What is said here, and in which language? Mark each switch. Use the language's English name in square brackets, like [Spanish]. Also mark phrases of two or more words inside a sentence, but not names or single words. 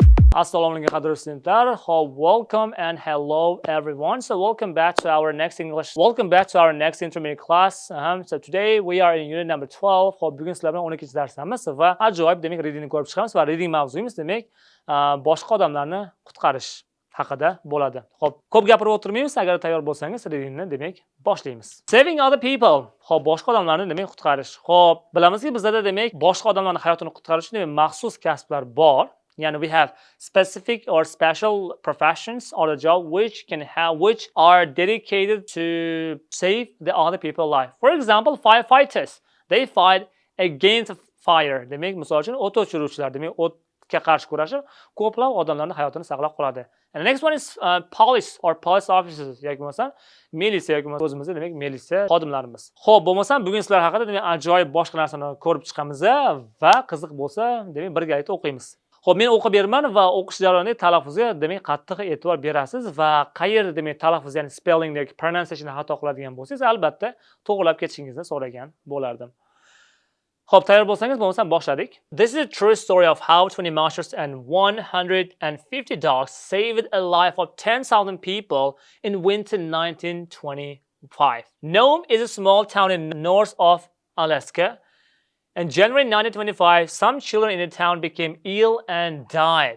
[Uzbek] Assalomu alaikum qadrli studentlar. [English] Welcome and hello everyone. So welcome back to our next intermediate class. So today we are in unit number 12. [Uzbek] Bugun sizlar bilan 12 darsimiz va ajoyib demak readingni ko'rib chiqamiz va reading mavzuyimiz demak boshqa odamlarni qutqarish haqida bo'ladi. Xo'p, ko'p gapirib o'tirmaymiz. Agar tayyor bo'lsangiz readingni demak boshlaymiz. [English] Saving other people. [Uzbek] Xo'p, boshqa odamlarni demak qutqarish. Xo'p, bilamizki bizda demak boshqa odamlarning hayotini qutqarish uchun maxsus kasblar bor. [English] Yani we have specific or special professions or the job which are dedicated to save the other people's life. For example, firefighters, they fight against fire. [Uzbek] Demek misol uchun o't o'chiruvchilar demak o'tga qarshi kurashib ko'plab odamlarning hayotini saqlab qoladi. [English] And the next one is police or police officers [Uzbek] yoki bo'lmasa militsiya yoki bo'lmasa o'zimizda demak militsiya xodimlarimiz. Xo'p, bo'lmasa bugun sizlar haqida demak ajoyib boshqa narsani ko'rib chiqamiz va qiziq bo'lsa demak birgalikda o'qiymiz. Xo'p, men o'qib beraman va o'qish jarayonida talaffuzga demak qattiq e'tibor berasiz va qayerda demak talaffuz ya'ni spelling yoki pronunciation xato qiladigan bo'lsangiz albatta to'g'rilab ketishingizni so'ragan bo'lardim. Xo'p, tayyor bo'lsangiz bo'lmasa boshladik. [English] This is a true story of how 20 marshals and 150 dogs saved a life of 10,000 people in winter 1925. Nome is a small town in north of Alaska. In January 1925, some children in the town became ill and died.